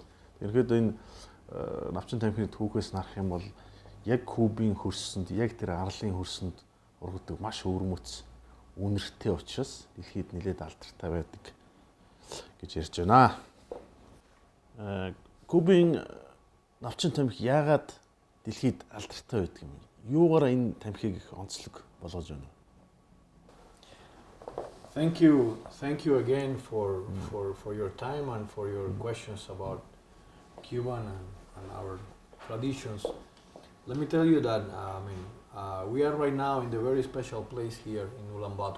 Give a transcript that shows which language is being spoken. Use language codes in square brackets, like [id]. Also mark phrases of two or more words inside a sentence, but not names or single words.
[mn] Ерөнхийдөө энэ навчин тамхины түүхээс нарах юм бол яг Кубын хөрсөнд, яг тэр арлын хөрсөнд ургадаг маш өвөрмөц үнэртэй учраас дэлхийд нэлээд алдартай байдаг гэж ярьж байна. Кубын навчин тамхи яагаад дэлхийд алдартай байдаг юм? Юугаараа энэ тамхиг их онцлог болгож байна? [en] Thank you again for your time and for your questions about Cuba and our traditions. Let me tell you that we are right now in the very special place here in Ulaanbaatar.